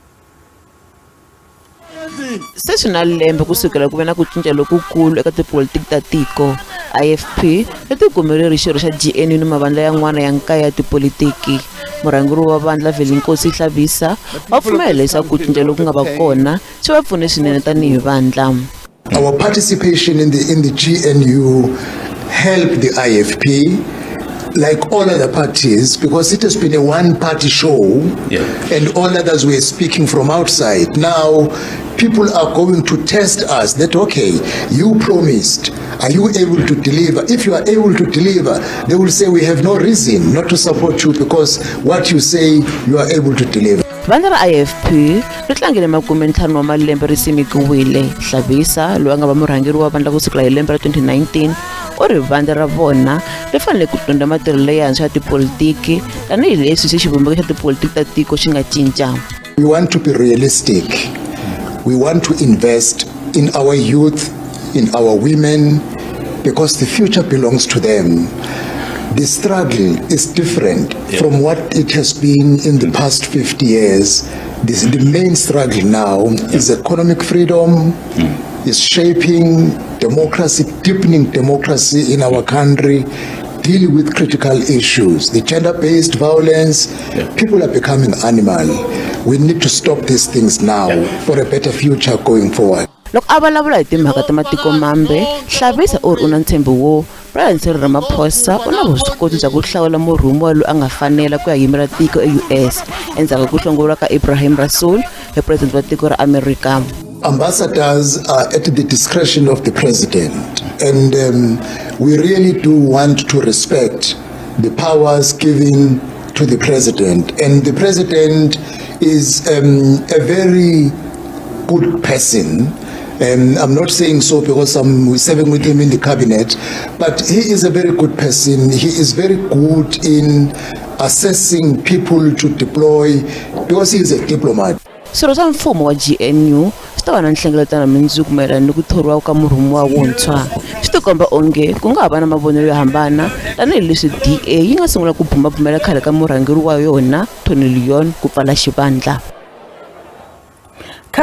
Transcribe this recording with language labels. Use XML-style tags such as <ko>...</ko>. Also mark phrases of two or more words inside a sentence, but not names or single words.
<ts>Se na lembe kusukela ku ve na ku cinca lokukulu eka tipolitiki ta tiko. AFP yi tikumerile xirho xa GNU ni mavandla yan'wana ya nkaya ya tipolitiki. Murhangeri wa vandla Velinkosi Hlabisa wa pfumela leswaku ku cinca loku nga va kona swi va pfune swinene tanihi vandla.</ts> <en>Our participation in the GNU helped the IFP like all other parties, because it has been a one-party show, and all others were speaking from outside. Now, people are going to test us that, okay, you promised, are you able to deliver? If you are able to deliver, they will say we have no reason not to support you because what you say you are able to deliver.</en> <ts>Vandla ra IFP ri tlangile 50 wa malembe ri simekiwile. Hlabisa loyi a nga va murhangeri wa vandla kusukela hi lembe ra 2019 u ri vandla ra vona ri fanele ku dyondza matirhelo yantshwa ya tipolitiki tanihileswi xi xivumbeko xa tipolitiki ta tiko xi nga cinca.</ts> <en>We want to be realistic. We want to invest in our youth, in our women, because the future belongs to them. The struggle is different from what it has been in the past 50 years. The main struggle now is economic freedom, is shaping democracy, deepening democracy in our country, dealing with critical issues. The gender-based violence, people are becoming animal. We need to stop these things now for a better future going forward.</en> <ts>Loko a vulavula hi timhaka ta matiko mambe, Hlabisa u ri u na ntshembo wo President Ramaphosa u na vuswikoti bya ku hlawula murhumiwa loyi a nga fanela ku ya yimela tiko eUS endzhaku ku hlongoriwa ka Ibrahim Rasool hi president wa tiko ra America.</ts> <en>Ambassadors are at the discretion of the president, and we really do want to respect the powers given to the president. And the president is a very good person. I'm not saying so because I'm serving with him in the cabinet, but he is a very good person. He is very good in assessing people to deploy because he is a diplomat.</en> <ts>Swirho swa mfumo wa GNU swi ta va na nhlengeletano mindzuku mayelana ni ku thoriwa ka murhumiwa wuntshwa. Swi tikomba onge ku nga ha va na mavonelo yo hambana tanihileswi DA yi nga sungula ku bumabumela khale ka murhangeri wa yona Tony Leon ku pfala xivandla.</ts>